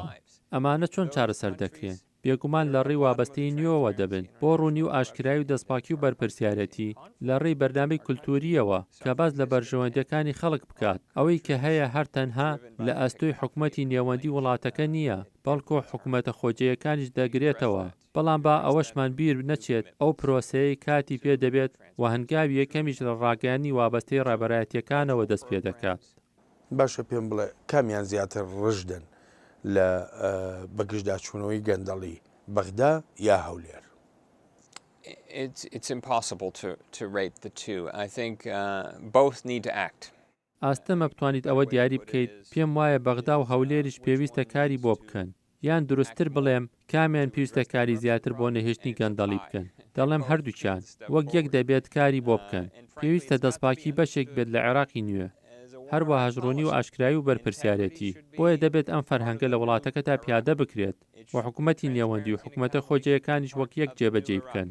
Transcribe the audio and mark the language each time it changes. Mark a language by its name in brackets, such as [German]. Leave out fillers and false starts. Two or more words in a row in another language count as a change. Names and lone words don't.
[Central Kurdish] ئەمانە چۆن چارەسەر دەکرێن؟ بێگومان لە ڕێی وابەستەی نیوەوە دەبن بۆ ڕوونی و ئاشکرایی و دەستپاکی و بەرپرسیارەتی لە ڕێی بەرنامەی کولتوریەوە کە باز لە بەرژەوەندەکانی خەڵک بکات ئەوەی کە هەیە هەر تەنها لە ئەستۆی حکوومەتی نێوەندی وڵاتەکە نییە بەڵکو حکوومەتە خۆجیەکانیش دەگرێتەوە بەڵام با ئەوەشمان بیر نەچێت ئەو پرۆسەیە کاتی پێ دەبێت و هەنگاوی یەکەمیش لە ڕاگەیانی وابەستەی ڕێبەرایەتیەکانەوە دەست پێ دەکات. باشە پێم بڵێ کامیان زیاتر ڕژدن لە بەگشتداچوونەوەی گەندەڵی بەغدا یا هەولێر؟ [English] It's impossible to rate the two. I think both need to act. [Central Kurdish] ئاستەمە بتوانیت ئەوە دیاری بکەیت پێم وایە بەغدا و هەولێریش پێویستە کاری بۆ بکەن یان دروستتر بڵێم کامیان پێویستە کاری زیاتر بۆ نەهێشتنی گەندەڵی بکەن. دەڵێم هەردووچیان وەک یەک دەبێت کاری بۆ بکەن. پێویستە دەستپاکی بەشێک بێت لە عێراقی نوێ. هەروەها ژڕۆنی و ئاشکرایی و بەرپرسیارەتی بۆیە دەبێت ئەم فەرهەنگە لە وڵاتەکەتا پیادە بکرێت و حکوومەتی نێوەندی و حکوومەتە خۆجەیەکانیش وەک یەک جێبەجێ بکەن.